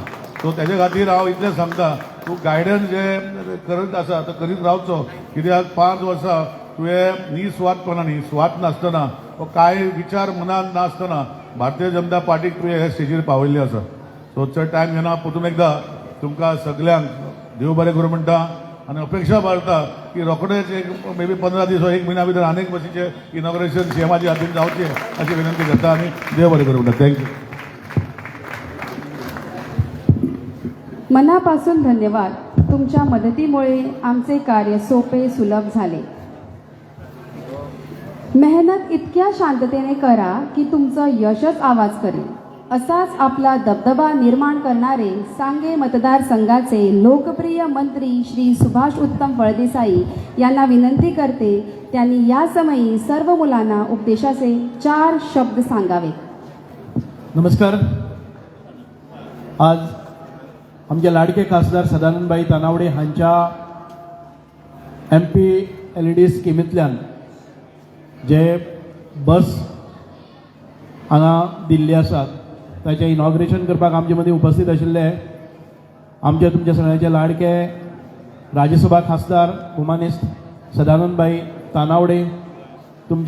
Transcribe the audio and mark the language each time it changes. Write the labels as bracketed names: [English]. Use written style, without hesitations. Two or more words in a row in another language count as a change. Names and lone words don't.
[Konkani] सो तेजे खातीर हांव इतलें सांगता तूं गायडन्स जे करत आसा तो करीत रावचो, कित्याक 5 वर्सां तुवें निस्वार्थपणांनी स्वार्थ नासतना वा कांय विचार मनांत नासतना भारतीय जनता पार्टीक तुवें हे स्टेजीर पावयल्लें आसा. सो चड टायम घेना, परतून एकदां तुमकां सगळ्यांक देव बरें करूं म्हणटा आनी अपेक्षा बाळगता की रोखडेच एक मे बी 15 दीस वा 1 म्हयन्या भितर अनेक बसीचे इनॉग्रेशन सीएमाच्या हातीन जावचें अशी विनंती करता आनी देव बरें करूं म्हणटा. थँक्यू. [Marathi] मनापासून धन्यवाद. तुमच्या मदतीमुळे आमचे कार्य सोपे सुलभ झाले. मेहनत इतक्या शांततेने करा की तुमचं यशच आवाज करेल. असाच आपला दबदबा निर्माण करणारे सांगे मतदारसंघाचे लोकप्रिय मंत्री श्री सुभाष उत्तम फळदेसाई यांना विनंती करते त्यांनी या समयी सर्व मुलांना उपदेशाचे 4 शब्द सांगावे. [Konkani] नमस्कार. आज आमचे लाडके खासदार सदानंदबाई तानावडे हांच्या MP LED स्किमींतल्यान जे बस हांगा दिल्ली आसात ताचें इनॉग्रेशन करपाक आमचे मदीं उपस्थित आशिल्ले आमचे तुमचे सगळ्यांचे लाडके राज्यसभा खासदार भुमानिस्ट सदानंदबाई तानावडे, तुमचे